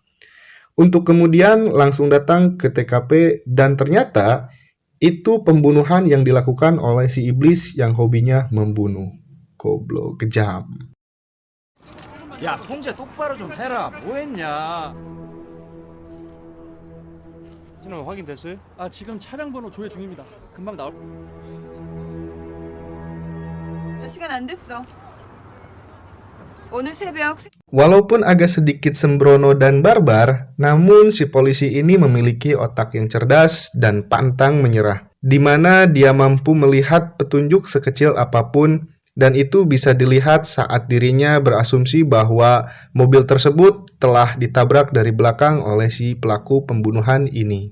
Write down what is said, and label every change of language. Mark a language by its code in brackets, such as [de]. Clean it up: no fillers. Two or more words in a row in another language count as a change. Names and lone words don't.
[id] Untuk kemudian langsung datang ke TKP dan ternyata itu pembunuhan yang dilakukan oleh si iblis yang hobinya membunuh. Goblok, kejam. [ko] 야 통제 똑바로 좀 해라. 뭐했냐? 신원 확인됐어요? 아 지금 차량 번호 조회 중입니다. 금방 나올. 몇 시간 안 됐어. 오늘 새벽 [id] Walaupun agak sedikit sembrono dan barbar, namun si polisi ini memiliki otak yang cerdas dan pantang menyerah, di mana dia mampu melihat petunjuk sekecil apapun, dan itu bisa dilihat saat dirinya berasumsi bahwa mobil tersebut telah ditabrak dari belakang oleh si pelaku pembunuhan ini.